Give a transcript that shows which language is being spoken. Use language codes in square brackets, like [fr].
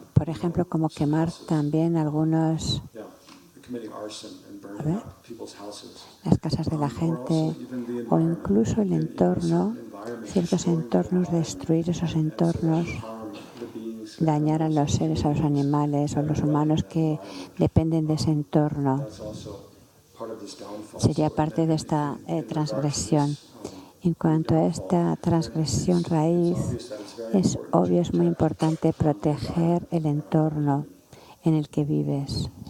[es] por ejemplo, como quemar también algunos [en] committing arson and burning up people's houses. [es] las casas de la gente, o incluso el entorno, ciertos entornos, destruir esos entornos [en] Harm the beings [es] dañar a los seres, a los animales o los humanos que dependen de ese entorno. [en] That's also part of this downfall. [es] Sería parte de esta transgresión. En cuanto a esta transgresión raíz, es obvio, es muy importante proteger el entorno en el que vives.